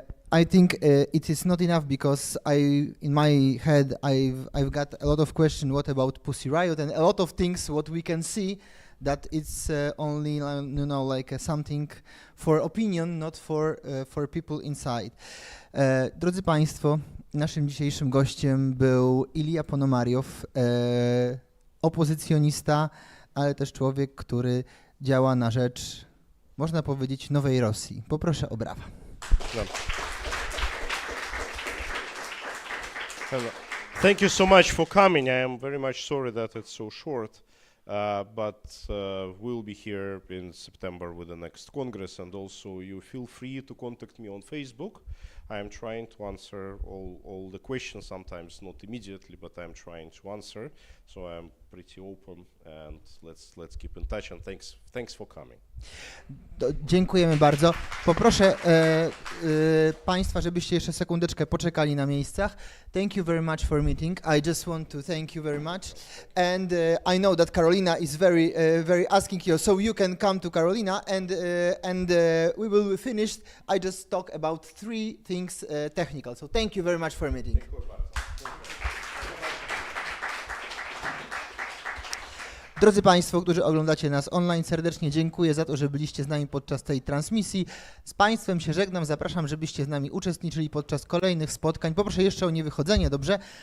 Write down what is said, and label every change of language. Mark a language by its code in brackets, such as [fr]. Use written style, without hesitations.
[en] I think it is not enough, because in my head I've got a lot of questions. What about Pussy Riot and a lot of things what we can see that it's only like something for opinion, not for people inside. [pl] Drodzy Państwo, naszym dzisiejszym gościem był Ilia Ponomariow, opozycjonista, ale też człowiek, który działa na rzecz, można powiedzieć, nowej Rosji. Poproszę o brawa. [en] Thank you so much for coming. I am very much sorry that it's so short, but we'll be here in September with the next Congress, and also you feel free to contact me on Facebook. I am trying to answer all the questions, sometimes not immediately, but I'm trying to answer. So I'm pretty open, and let's keep in touch, and thanks for coming. [pl] Dziękujemy bardzo. Poproszę Państwa, żebyście jeszcze sekundeczkę poczekali na miejscach. [en] Thank you very much for meeting. I just want to thank you very much. And I know that Karolina is very asking you, so you can come to Karolina, and we will be finished. I just talk about 3 things technical. So thank you very much for meeting. [pl] Drodzy Państwo, którzy oglądacie nas online, serdecznie dziękuję za to, że byliście z nami podczas tej transmisji. Z Państwem się żegnam, zapraszam, żebyście z nami uczestniczyli podczas kolejnych spotkań. Poproszę jeszcze o niewychodzenie, dobrze?